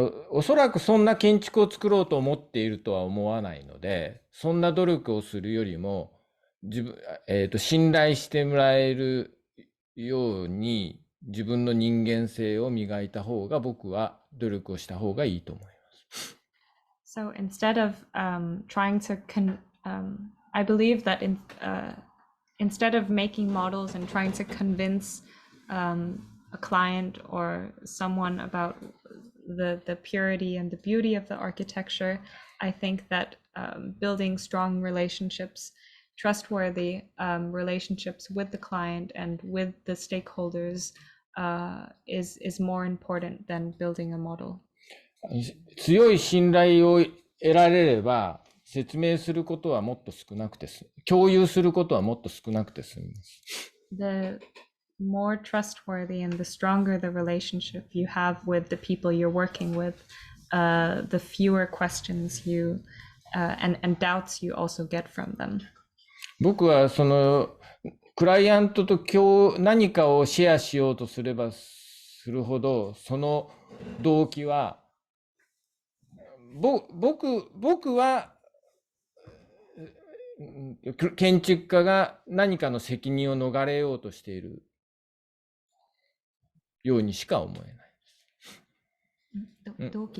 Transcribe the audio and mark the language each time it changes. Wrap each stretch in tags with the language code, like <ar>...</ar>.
<ja>おそらくそんな建築を作ろうと思っているとは思わないので、そんな努力をするよりも信頼してもらえるように自分の人間性を磨いた方が、僕は努力をした方がいいと思います。</ja> <en>So instead of trying to I believe that instead of making models and trying to convince a client or someone about the purity and the beauty of the architecture, I think that building strong relationships, trustworthy relationships with the client and with the stakeholders is more important than building a model.</en> <ja>強い信頼を得られれば、説明することはもっと少なくて共有することはもっと少なくて済みます。</ja> <en>The more trustworthy and the stronger the relationship you have with the people you're working with, the fewer questions you and doubts you also get from them.</en> <ja>僕はそのクライアントと何かをシェアしようとすればするほど、その動機は僕は建築家が何かの責任を逃れようとしているようにしか思えない。</ja>